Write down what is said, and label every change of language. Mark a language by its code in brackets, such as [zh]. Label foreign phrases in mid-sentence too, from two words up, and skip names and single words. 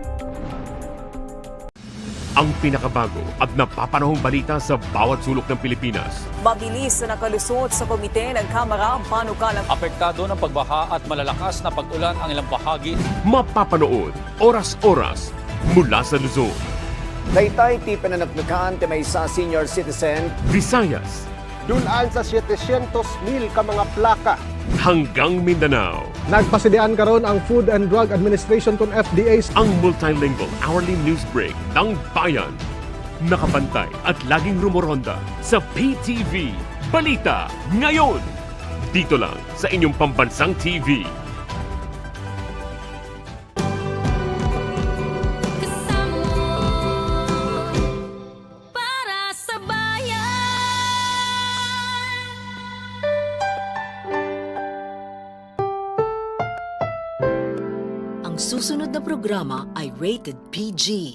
[tl] Ang pinakabago at napapanahong balita sa bawat sulok ng Pilipinas. Mabilis na nakalusot sa komite ng Kamara ang panukalang apektado ng pagbaha at malalakas na pag-ulan ang ilang bahagi. Mapapanood oras-oras mula sa Luzon, [ilo] Taytay ti pananagnakan ti maysa senior citizen. [tl] Visayas, [ceb] dulaan sa 700,000 ka mga plaka. [tl] Hanggang Mindanao. [ceb] Nagpasidian karon ang Food and Drug Administration kon FDA [tl] ang multilingual hourly news break ng bayan. Nakapantay at laging rumoronda sa PTV Balita ngayon. Dito lang sa inyong pambansang TV. Susunod na programa ay rated PG.